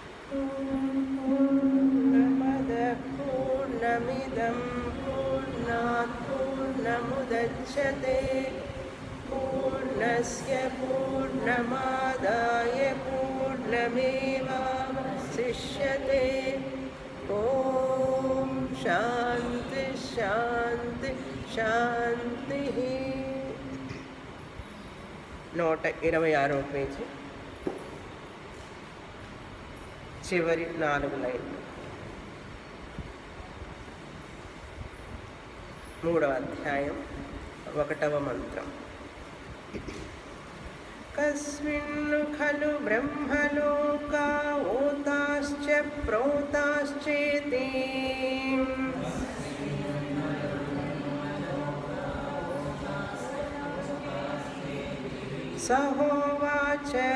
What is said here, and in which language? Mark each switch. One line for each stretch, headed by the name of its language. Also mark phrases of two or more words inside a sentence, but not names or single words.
Sanskrit: पूर्णमदः पूर्णमिदं पूर्णात् पूर्णमुदच्यते पूर्णस्य पूर्णमादाय पूर्णमेवावशिष्यते ॐ शान्ति शान्ति शान्तिः
Telugu: 126 పేజీ చివరి 4 లైన్లు 3వ అధ్యాయం 1వ మంత్రం
Sanskrit: కస్మిన్ ఖలు బ్రహ్మలోకా ఓతాశ్చ ప్రోతాశ్చేతి సహోవాచ